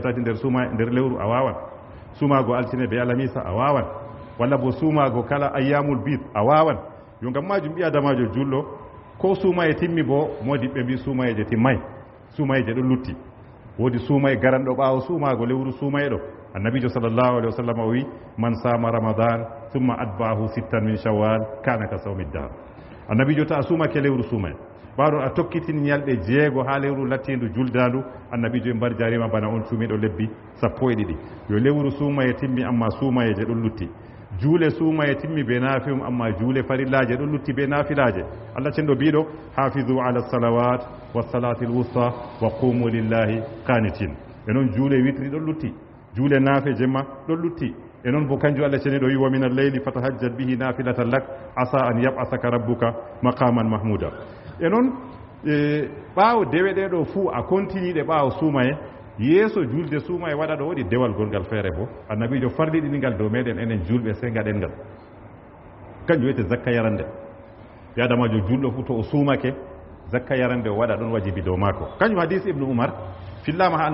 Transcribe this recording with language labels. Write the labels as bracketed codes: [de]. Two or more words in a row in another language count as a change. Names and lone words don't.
[ff] tati nder lewru a wawan sumago altine be alamisa a wawan walla bo sumago kala [ar] أيام البيض [ff] a wawan yo ngam majum ɓi adamajo julɗo ko sumaye timmi bo modiɓɓe mbi sumayeje timmay sumayeje ɗo lutti woodi sumaye garanɗo ɓaawo sumago lewru sumaye ɗo annabijo [ar] صلى الله عليه وسلم [ff] o wi [ar] من صام رمضان ثم أتبعه ستا من شوال كان كصوم الدهر [ff] annabijo ta a sumake lewru sumaye ɓaɗon a tokkitini ñalɗe jeego ha lewru lattindu juldandu annabijo e mbar jarima bana on sumiɗo lebbi sappo e ɗiɗi yo lewru sumaye timmi amma sumayeje ɗon lutti juule sumaye timmi be naafihum amma juule farillaje ɗon lutti be naafilaje allah cenɗo mbiɗo [ar] حافظوا على الصلوات والصلاة الوسطى وقوموا لله قانتين [ff] e noon juule witri ɗon lutti juule naafe jemma ɗon lutti e noon bo kanjum allah ceniɗo wi [ar] ومن الليل فتهجد به نافلة لك عسى أن يبعثك ربك مقاما محمودا [ff] e noon ɓaawo dewe ɗe ɗo fuu a continue ɓaawo sumaye yeeso julde sumaye waɗa ɗo woɗi dewal gongal feere bo annabijo farliɗiningal dow meɗen enen julɓe sey gaɗen ngal kanjum wiyete zakka yarande yadamajo julɗo fuu to o sumake zakka yarande o waɗa ɗon wajibi dow maako kanjum hadis ibnu oumar fillama ha